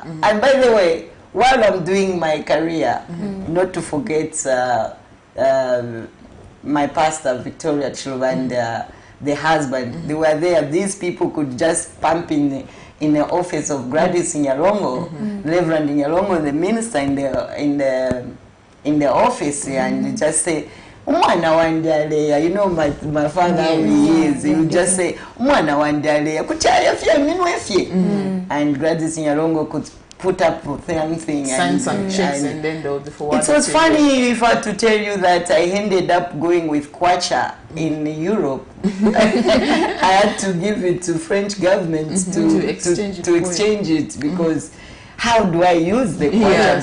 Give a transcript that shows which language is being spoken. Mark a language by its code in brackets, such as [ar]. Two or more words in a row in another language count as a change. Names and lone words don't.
[en] And by the way, while I'm doing my career, not to forget my pastor, Victoria Chiluba, and the husband, they were there. These people could just pump in the office of Gladys Nyalongo, Reverend Nyalongo, the minister in the office, and just say, [bem] "Umwana wandale," [en] you know my father how he is. He would just say, [bem] "Umwana wandale, kuchaya fye minwe fye," [en] and Gladys Nyalongo could put up with anything, sign some checks, and then they'll be forwarded. It was funny if I had to tell you that I ended up going with kwacha in Europe. I had to give it to French government to exchange it because how do I use the kwacha?